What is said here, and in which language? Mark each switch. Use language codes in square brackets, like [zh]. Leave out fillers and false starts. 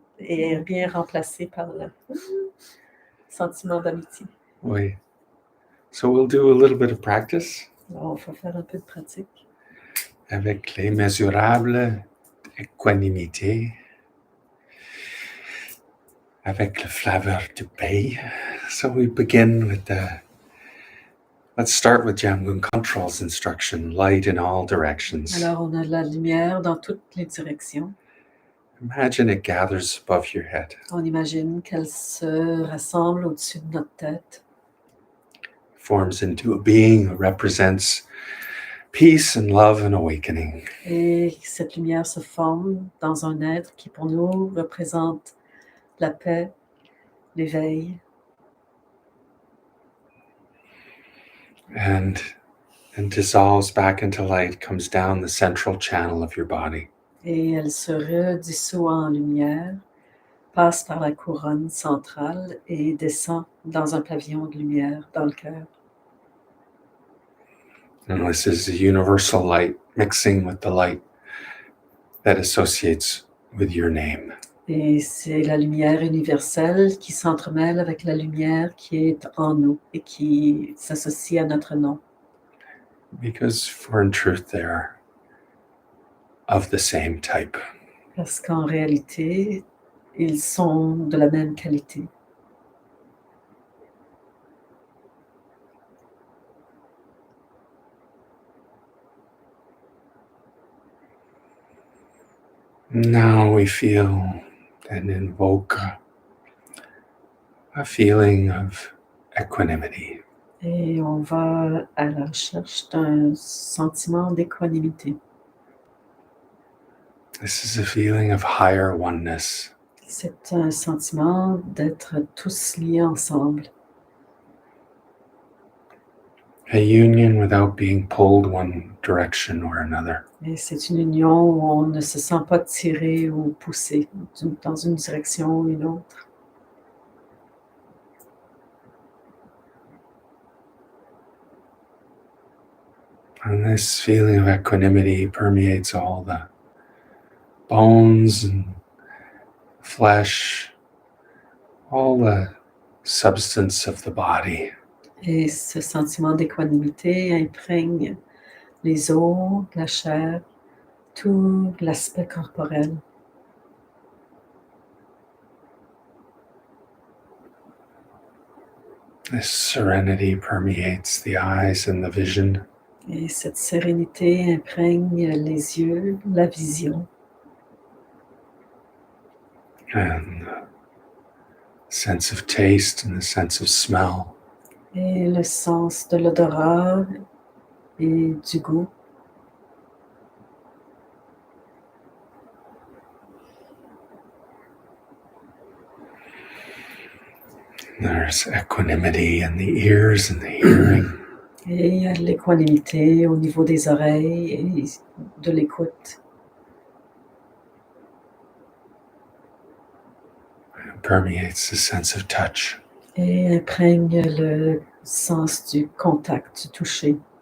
[fr] et est bien remplacé par le sentiment d'amitié. oui. [en] So we'll do a little bit of practice [fr] Alors, on va faire un peu de pratique. avec les mesurables équanimité, avec le flavor du paix. [en] So we begin with let's start with Jamgun Control's instruction, light in all directions. [fr] Alors, on a la lumière dans toutes les directions. [en] Imagine it gathers above your head, [fr] On imagine qu'elle se rassemble au-dessus de notre tête. [en] forms into a being who represents peace and love and awakening. [fr] Et cette lumière se forme dans un être qui, pour nous, représente la paix, l'éveil. [en] And dissolves back into light, comes down the central channel of your body. [fr] Et elle se redissout en lumière, passe par la couronne centrale et descend dans un pavillon de lumière dans le cœur. [en] And this is the universal light mixing with the light that associates with your name. [fr] Et c'est la lumière universelle qui s'entremêle avec la lumière qui est en nous et qui s'associe à notre nom. [en] Because for in truth they are of the same type. [fr] Parce qu'en réalité, ils sont de la même qualité. [en] Now we feel and invoke a feeling of equanimity. [fr] Et on va à la recherche d'un sentiment d'équanimité. [en] This is a feeling of higher oneness. [fr] C'est un sentiment d'être tous liés ensemble. [en] A union without being pulled one direction or another. [fr] Et c'est une union où on ne se sent pas tiré ou poussé dans une direction ou une autre. [en] And this feeling of equanimity permeates all the bones and flesh, all the substance of the body. [fr] Et ce sentiment d'équanimité imprègne les os, la chair, tout l'aspect corporel. [en] This serenity permeates the eyes and the vision. [fr] Et cette sérénité imprègne les yeux, la vision. [en] And the sense of taste and the sense of smell. [fr] et le sens de l'odorat et du goût. [en] There's equanimity in the ears and the hearing. [fr] Et il y a de l'équanimité au niveau des oreilles et de l'écoute. [en] It permeates the sense of touch. [fr] Et imprègne le sens du contact, du toucher.